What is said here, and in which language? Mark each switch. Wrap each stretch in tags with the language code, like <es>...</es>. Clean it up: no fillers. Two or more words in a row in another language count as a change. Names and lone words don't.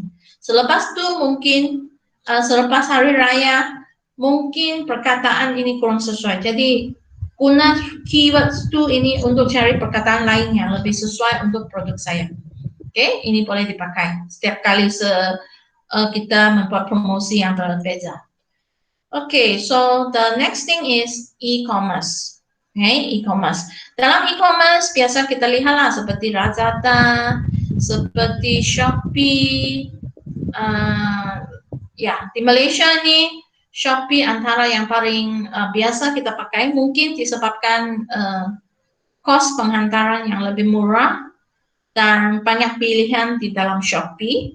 <ms>Selepas itu mungkin selepas hari raya mungkin perkataan ini kurang sesuai. Jadi guna keyword itu ini untuk cari perkataan lain yang lebih sesuai untuk produk saya. Okay? Ini boleh dipakai setiap kali kita membuat promosi yang berbeda.</ms> <en>Okay, so the next thing is e-commerce.</en> <ms>Okay, e-commerce. Dalam e-commerce biasa kita lihatlah seperti Lazada, seperti Shopee. Ya, di Malaysia nih Shopee antara yang paling biasa kita pakai, mungkin disebabkan kos penghantaran yang lebih murah dan banyak pilihan di dalam Shopee.</ms>